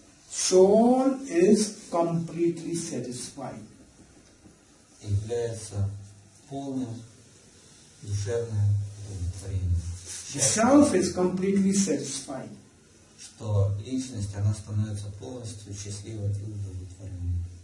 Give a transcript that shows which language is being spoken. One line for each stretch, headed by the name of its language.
English: Soul is completely satisfied.
Russian: Является полным душевное удовлетворение.
English: The self is completely satisfied.
Russian: Что личность, она становится полностью счастливой и удовлетворенной.